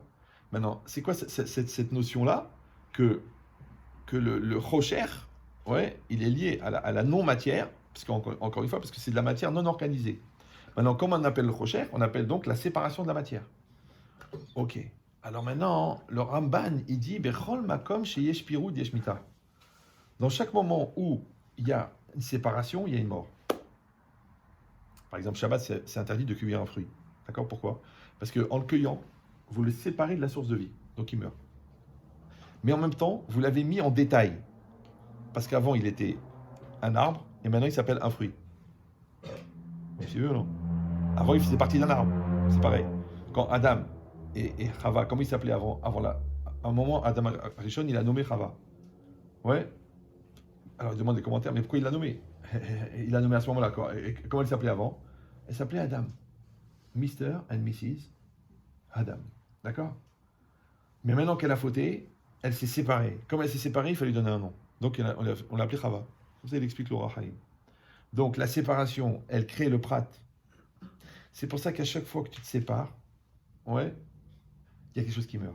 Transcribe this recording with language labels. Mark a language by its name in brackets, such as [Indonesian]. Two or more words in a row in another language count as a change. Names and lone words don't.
[French] Maintenant, c'est quoi cette notion-là que le rocher, ouais, il est lié à la non-matière, parce qu'encore une fois, parce que c'est de la matière non organisée. Maintenant, comment on appelle le rocher? On appelle donc la séparation de la matière. Ok. Alors maintenant, le Ramban, il dit [Hebrew] בכל מקום שיש פירוד יש מיתה. [French] Dans chaque moment où il y a une séparation, il y a une mort. Par exemple, Shabbat, c'est interdit de cueillir un fruit. D'accord? Pourquoi? Parce qu'en le cueillant, vous le séparez de la source de vie. Donc il meurt. Mais en même temps, vous l'avez mis en détail. Parce qu'avant, il était un arbre, et maintenant, il s'appelle un fruit. Vous suivez ou non? Avant, il faisait partie d'un arbre. C'est pareil. Quand Adam et Chava, comment il s'appelait avant à un moment, Adam Rishon, il a nommé Chava. Ouais. Alors, il demande des commentaires, mais pourquoi il l'a nommé? Il l'a nommé à ce moment-là. Comment elle s'appelait avant? Elle s'appelait Adam. [English] Mr. and Mrs. [French] Adam. D'accord? Mais maintenant qu'elle a fauté, elle s'est séparée. Comme elle s'est séparée, il fallait lui donner un nom. Donc, on l'a appelée Chava. Comme ça, il explique l'Ora Chaim. Donc, la séparation, elle crée le prat. C'est pour ça qu'à chaque fois que tu te sépares, ouais, il y a quelque chose qui meurt.